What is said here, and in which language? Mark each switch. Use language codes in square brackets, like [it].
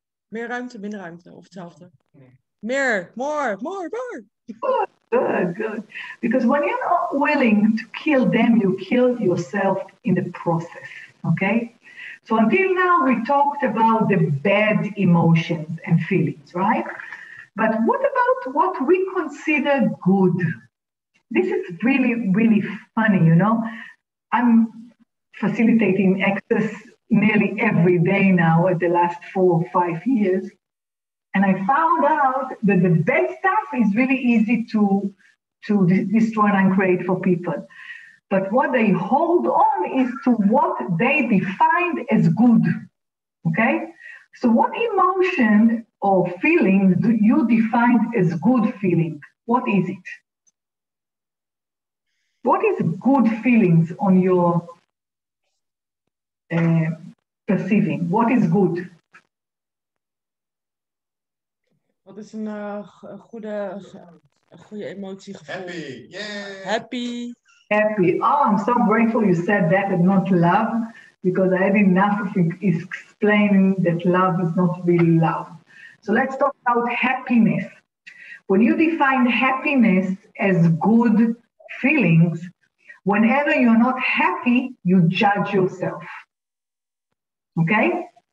[nl] Meer ruimte, minder ruimte, of hetzelfde? Meer, [en] more. Good, good. Because when you're not willing to kill them, you kill yourself in the process, okay? So until now, we talked about the bad emotions and feelings, right? But what about what we consider good? This is really, really funny, you know? I'm facilitating access nearly every day now at the last 4 or 5 years. And I found out that the bad stuff is really easy to destroy and create for people. But what they hold on is to what they defined as good. Okay? So what emotion or feeling do you define as good feeling? What is it? What is good feelings on your perceiving? What is good? [nl] Wat is een goede emotiegevoel? [en] Happy, yay! Happy. Happy. Oh, I'm so grateful you said that and not love, because I had enough of explaining that love is not really love. So let's talk about happiness. When you define happiness as good feelings, whenever you're not happy, you judge yourself. Okay?